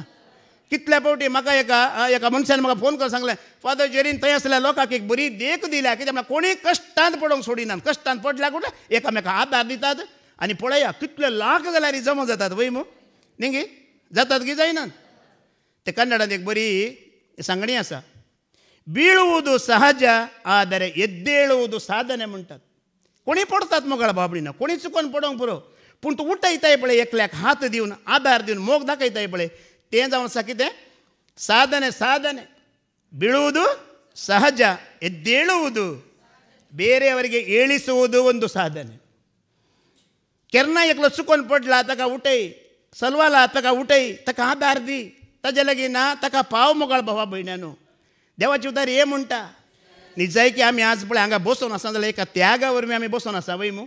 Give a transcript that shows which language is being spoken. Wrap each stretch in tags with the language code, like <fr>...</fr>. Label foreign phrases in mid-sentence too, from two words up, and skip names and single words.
<kok>कितल्या फावटी म्हाका एका मनशान म्हाका फोन करून सांगलें फादर जेरीन थंय आसल्या लोकांक एक बरी देख दिल्या कित्याक म्हळ्यार कोणी कश्टांत पडोवंक सोडिनात. कश्टांत पडल्या कुठे एकामेकाक आदार दितात. आनी पळया कितले लाख जाल्यार जमा जातात वय मू न्ही गी. जातात की जायनात. ते कन्नडांत एक बरी सांगणी आसा.</kok> <kn>ಬೀಳುವುದು ಸಹಜ ಆದರೆ ಎದ್ದೇಳುವುದು ಸಾಧನೆ म्हणटात.</kn> <kok>कोणी पडतात मोगाळ बाबडीनं, कोणी चुकून पडोवंक पुरो. पूण तूं उठयताय पळय एकल्याक हात दिवन आदार दिवन मोग दाखयताय पळय तें जावन आसा कितें ಸಾಧನೆ.</kok> <kn>ಸಾಧನೆ ಬೀಳುವುದು ಸಹಜ, ಎದ್ದೇಳುವುದು ಬೇರೆಯವರಿಗೆ ಏಳಿಸುವುದು ಒಂದು ಸಾಧನೆ.</kn> <kok>केन्ना एकलो चुकून पडला ताका उठय, सलवाला ताका उठय, ताका आदार दी. ताजे लागीं ना ताका पाव मोगाळ भावा भयण्यानो. देवाची उदार हे म्हणटा न्ही जाय की आमी आज पळय हांगा बसून आसा जाल्यार एका त्यागा वरवीं आमी बसून आसा वय मू.</kok>